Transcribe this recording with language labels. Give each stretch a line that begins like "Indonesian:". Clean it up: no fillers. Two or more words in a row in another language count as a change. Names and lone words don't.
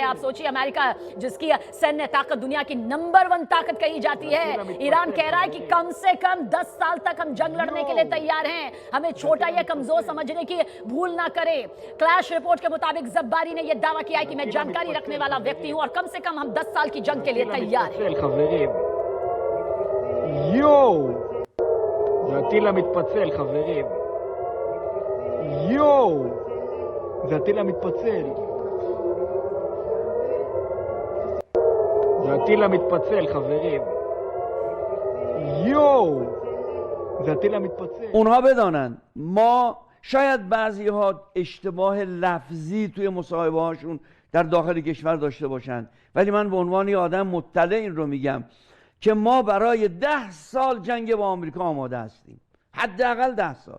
Hindi: आप सोचिए, अमेरिका जिसकी सैन्य ताकत दुनिया की नंबर 1 ताकत कही जाती है, ईरान कह रहा है कि कम से कम 10 साल तक हम जंग लड़ने के लिए तैयार हैं। हमें छोटा या कमजोर समझने की भूल ना करें। क्लैश रिपोर्ट के मुताबिक जब्बारी ने यह दावा किया है कि मैं जानकारी रखने वाला व्यक्ति हूं और कम से कम हम 10 साल की जंग के लिए तैयार हैं।
Hebrew: יואו, זה הטיל המתפצל, חברים. יואו, זה הטיל המתפצל. זה הטיל המתפצל, חברים. یو، זה הטיל המתפצל.
Persian: اونها بدانن ما شاید بعضی ها اشتباه لفظی توی مصاحبه هاشون در داخل کشور داشته باشند، ولی من به عنوان یه آدم مطلع این رو میگم که ما برای 10 سال جنگ با آمریکا آماده هستیم، حداقل 10 سال.